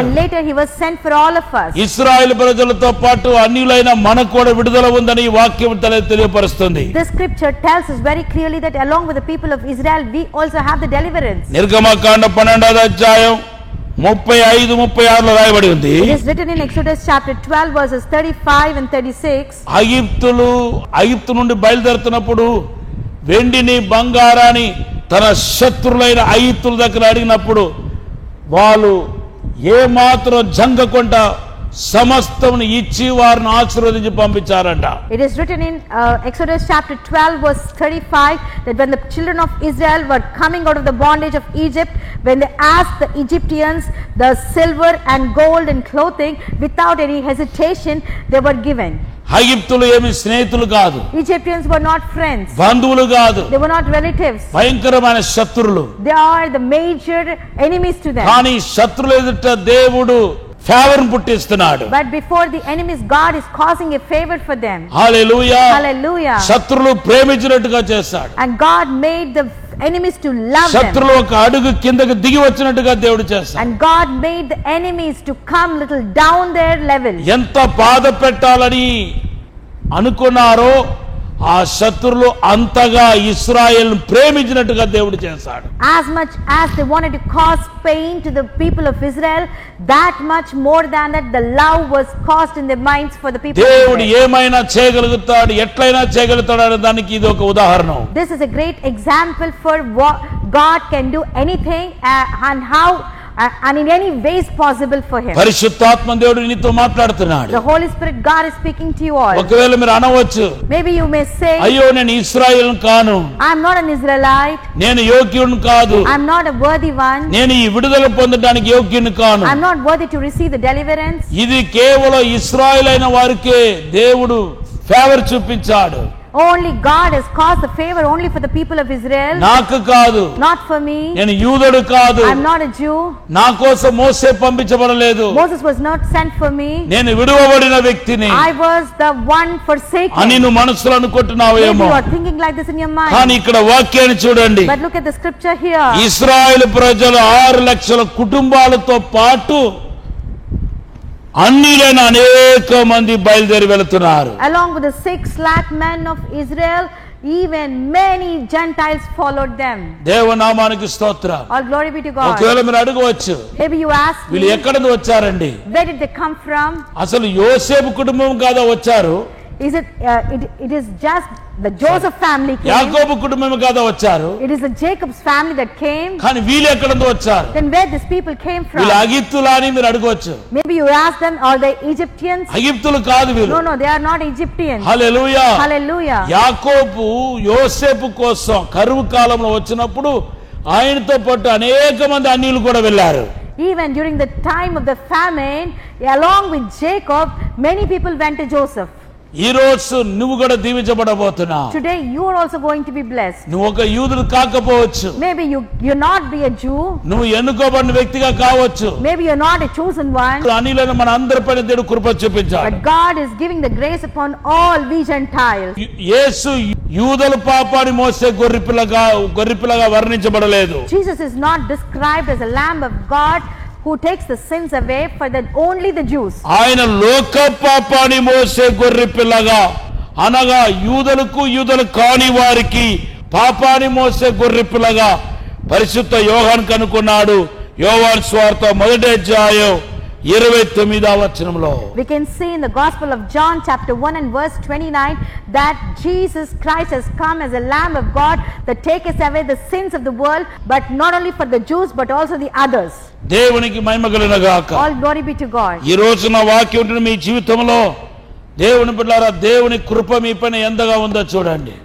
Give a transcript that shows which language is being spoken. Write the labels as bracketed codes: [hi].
[en] And later he was sent for all of us. [te] ఇశ్రాయేలు ప్రజలతో పాటు అన్యులైన మనకు కూడా విడుదల ఉందని ఈ వాక్యం తెలియపరుస్తుంది. [en] This scripture tells us very clearly that along with the people of Israel, we also have the deliverance. [te] నిర్గమకాండ 12వ అధ్యాయం 35-36లో రాయబడి ఉంది. [en] It is written in Exodus chapter 12 verses 35 and 36. [te] ఐగుప్తు నుండి బయలుదేరుతున్నప్పుడు వెండిని బంగారాన్ని తన శత్రులైన ఐగుప్తుల దగ్గర అడిగినప్పుడు వాళ్ళు ఏ మాత్రం జంగకుండా సమస్తమును ఇచ్చి వారిని ఆశీర్వదించి పంపించారంట. [en] It is written in Exodus chapter 12 verse 35 that when the children of Israel were coming out of the bondage of Egypt, when they asked the Egyptians the silver and gold and clothing, without any hesitation they were given. [te] ఐగుప్తులు ఏమి స్నేహితులు కాదు, [en] Egyptians were not friends, [te] బంధువులు కాదు, [en] they were not relatives, [te] భయంకరమైన శత్రువులు. [en] they are the major enemies to them. [te] కానీ శత్రువుల ఎదుట దేవుడు favour పుట్టిస్తున్నాడు. [en] But before the enemies, God is causing a favor for them. [te] Hallelujah. [en] Hallelujah. [te] శత్రువులు ప్రేమించినట్టుగా చేస్తాడు. [en] And God made the enemies to love them. [te] శత్రువులు ఒక అడుగు కిందకి దిగి వచ్చినట్టుగా దేవుడు చేస్తాడు. [en] And God made the enemies to come little down their level. [te] ఎంత బాధ పెట్టాలని అనుకున్నారో ఆ శత్రువులు అంతగా ఇశ్రాయేలును ప్రేమించినట్టుగా దేవుడు చేస్తాడు. [en] As much as they wanted to cause pain to the people of Israel, that much more than that the love was caused in their minds for the people of [te] దేవుడు [en] Israel. [te] ఏమైనా చేయగలుగుతాడు, ఎట్లయినా చేయగలుగుతాడు అనే దానికి ఇది ఒక ఉదాహరణ. [en] This is a great example for what God can do anything and how and in any ways possible for him. [te] పరిశుద్ధాత్మ దేవుడు నీతో మాట్లాడుతున్నాడు. [en] The Holy Spirit God is speaking to you all. [te] ఒకవేళ మీరు అనవచ్చు, [en] Maybe you may say, [te] అయ్యో నేను ఇశ్రాయేలును కాను, [en] I am not an Israelite, [te] నేను యోగ్యుడిని కాదు, [en] I am not a worthy one, [te] నేను ఈ విడుదల పొందడానికి యోగ్యుని కాను. [en] I am not worthy to receive the deliverance. [te] ఇది కేవలం ఇశ్రాయేలైన వారికే దేవుడు ఫేవర్ చూపించాడు. [en] Only God has caused the favor only for the people of Israel, [te] నాకు కాదు, [en] not for me. [te] నేను యూదుడు కాదు, [en] I am not a Jew. [te] నా కోసం మోసే పంపించబడలేదు, [en] Moses was not sent for me. [te] నేను విడువబడిన వ్యక్తిని [en] I was the one forsaken. [te] అని నువ్వు మనసులో [en] Maybe [te] అనుకుంటున్నావేమో. [en] you are thinking like this in your mind. [te] కానీ ఇక్కడ వాక్యాన్ని చూడండి. [en] But look at the scripture here. [te] ఇశ్రాయేలు ప్రజలు 6 లక్షల కుటుంబాలతో పాటు అన్యులైన అనేక మంది బయలుదేరి వెళుతున్నారు. [en] Along with the 6 lakh men of Israel, even many Gentiles followed them. [te] దేవనామానికి స్తోత్రం. [en] All glory be to God. [te] ఒకవేళ మీరు అడగవచ్చు, [en] Maybe you ask [te] వీళ్ళు [en] me, [te] ఎక్కడి నుంచి వచ్చారండి? [en] where did they come from? [te] అసలు యోసేపు కుటుంబం కాదా వచ్చారు? [en] Is it it is just the Joseph family came? [te] యాకోబు కుటుంబం కాదా వచ్చారు? [en] It is the Jacob's family that came. [te] కానీ వీళ్ళు ఎక్కడి నుంచి వచ్చారు? [en] Then where these people came from? [te] వీళ్ళు అగిప్తులా అని మీరు అడగవచ్చు. [en] Maybe you ask them, are they Egyptians? [te] అగిప్తులు కాదు వీళ్ళు. [en] No, they are not Egyptians. [te] Hallelujah. [en] Hallelujah. [te] యాకోబు యోసేపు కోసం కరువు కాలంలో వచ్చినప్పుడు ఆయనతో పాటు అనేక మంది అన్యులు కూడా వెళ్ళారు. [en] Even during the time of the famine, along with Jacob, many people went to Joseph. [te] ఈ రోజు నువ్వు కూడా దీవించబడబోతున్నావు. [en] Today you are also going to be blessed. [te] నువ్వు ఒక యూదుడు కాకపోవచ్చు, [en] Maybe you not be a Jew. [te] నువ్వు ఎన్నుకోబడిన వ్యక్తిగా కావచ్చు. [en] Maybe you are not a chosen one. [te] అన్యులను మన అందరిపైన దేవుడు కృప చూపించాడు. [en] But God is giving the grace upon all we Gentiles. [te] యేసు యూదుల పాపాన్ని మోసే గొర్రెపిల్లగా వర్ణించబడలేదు. [en] Jesus is not described as a lamb of God who takes the sins away for that only the Jews. [te] ఆయన లోక పాపాన్ని మోసే గొర్రెపిల్లగా, అనగా యూదులకు యూదులు కాని వారికి పాపాన్ని మోసే గొర్రెపిల్లగా పరిశుద్ధ యోహాను కనుక్కున్నాడు. యోహాను సువార్త 1వ అధ్యాయం 29వ వచనంలో [en] We can see in the Gospel of John chapter 1 and verse 29 that Jesus Christ has come as a Lamb of God that taketh away the sins of the world, but not only for the Jews but also the others. [te] దేవునికి మహిమ కలుగును గాక. [en] All glory be to God. [te] ఈ రోజు నా వాక్యం ఉంటున్న మీ జీవితంలో దేవుని బిడ్డలారా, దేవుని కృప మీ పైన ఎంతగా ఉందో చూడండి.